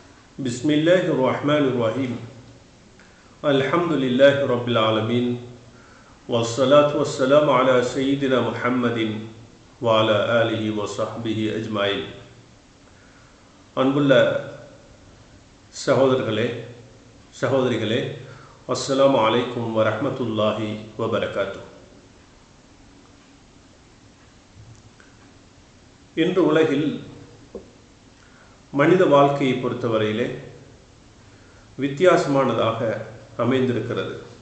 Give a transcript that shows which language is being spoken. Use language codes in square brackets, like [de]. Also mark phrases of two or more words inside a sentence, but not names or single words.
[ar] بسم الله الرحمن الرحيم. الحمد لله رب العالمين. والصلاة والسلام على سيدنا محمد وعلى آله وصحبه أجمعين. [ta] அன்புள்ள சகோதரர்களே சகோதரிகளே, [ar] السلام عليكم ورحمة الله وبركاته. [ta] இன்று உலகில் மனித வாழ்க்கையை பொறுத்தவரையிலே வித்தியாசமானதாக அமைந்திருக்கிறது.